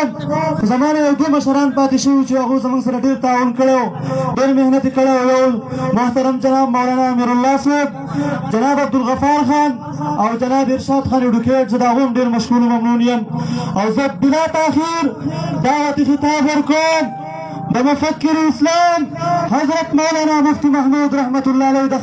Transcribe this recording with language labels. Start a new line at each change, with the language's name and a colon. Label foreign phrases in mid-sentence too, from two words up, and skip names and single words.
Pashto: زما نه یو دوه مشران پاتې شوي چې هغو زموږ سره ډېر تعاون کړی و ډېر محنت یې کړی و. یو محترم جناب مولانا امیرالله صاحب جناب عبدالغفار خان او جناب ارشاد خان ایډوکیټ زه د هغو هم ډېر مشکور و ممنون یم. او زه بلا تاخیر دعوتي خطاب ورکوم د مفکر اسلام حضرت مولانا مفتی محمود رحمت اللہ علیہ دا